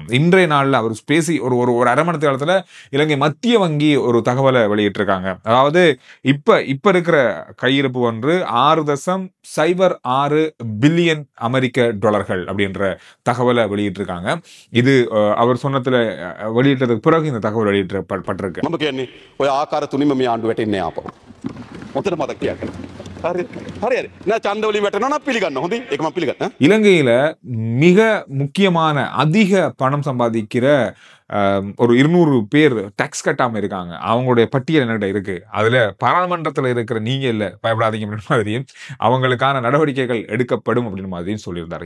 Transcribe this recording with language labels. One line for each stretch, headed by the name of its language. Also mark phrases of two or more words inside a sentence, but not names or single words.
Tamil: இன்றைய நாளில் அவர் பேசி ஒரு அரை மணி நேரத்துல இலங்கை மத்திய வங்கி ஒரு தகவலை வெளியிட்டிருக்காங்க. அதாவது இப்ப இருக்கிற கையிருப்பு வந்து 6.06 பில்லியன் அமெரிக்க டாலர்கள் அப்படின்ற தகவலை வெளியிட்டிருக்காங்க. இது அவர் சொன்னதுல வெளியிட்டதுக்கு பிறகு இந்த தகவல் வெளியிடப்பட்டிருக்கு.
Sinhala: මම කියන්නේ ඔය ආකාර තුනින්ම මේ ආණ්ඩුව වැටෙන්නේ ආපහු. ඔතන මතක් තියාගන්න. හරි හරි. නෑ ඡන්ද වලින් වැටෙනවා නම් පිළිගන්න. හොඳයි. ඒක මම පිළිගන්න.
Tamil: இலங்கையில மிக முக்கியமான அதிக பணம் சம்பாதிக்கிற ஒரு 200 பேர் டாக்ஸ் கட்டாம இருக்காங்க. அவங்களுடைய பட்டியல் என்கிட்ட இருக்கு. அதுல பாராளுமன்றத்துல இருக்கிற நீங்க இல்ல, பயப்படாதீங்க அப்படின்னு மாதிரியும் அவங்களுக்கான நடவடிக்கைகள் எடுக்கப்படும் அப்படின்னு மாதிரியும் சொல்லியிருந்தாரு.